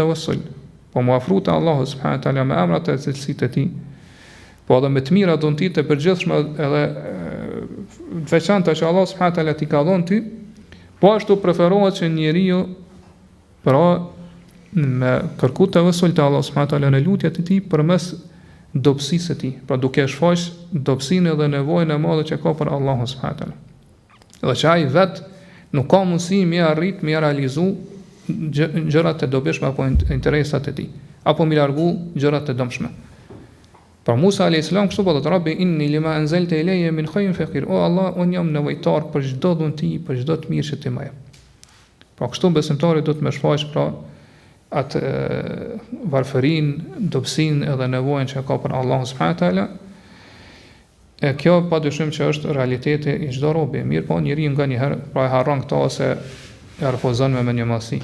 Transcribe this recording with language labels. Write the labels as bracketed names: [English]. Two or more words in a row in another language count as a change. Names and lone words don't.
[Albanian] tawassul, po mu afru te Allahu [Arabic] سبحانه وتعالى [Albanian] me emrat e cilësitë e tij, po edhe me të mira dhuntit e përgjithshme edhe të veçanta që Allah [Arabic] سبحانه وتعالى [Albanian] t'i ka dhënë ty, po ashtu preferohet që njeriu pra me kërku tawassul te Allah [Arabic] سبحانه وتعالى [Albanian] në lutjet e tij përmes dobësisë së tij, pra duke shfaq dobësinë dhe nevojën e madhe që ka për Allahun [Arabic] سبحانه وتعالى. [Albanian] Dhe që ai vet nuk ka mundësi me arrit, me realizu gjërat e dobishme apo interesat e tij, apo me largu gjërat e dëmshme. [Arabic] Pra Musa عليه السلام [Albanian] kështu po thotë [Arabic] رب إني لما أنزلت إلي من خير فقير. [Albanian] O Allah, unë jam nevojtar për çdo dhunti, për çdo të mirë që ti më jep. Pra kështu besimtari do të më shfaq pra atë varfërin, dobësinë edhe nevojën që ka për Allahun [Arabic] سبحانه وتعالى. [Albanian] E kjo padyshim që është realiteti i çdo robi, mirë po njeriu nganjëherë pra e harron këto ose e refuzon me menjëmasi.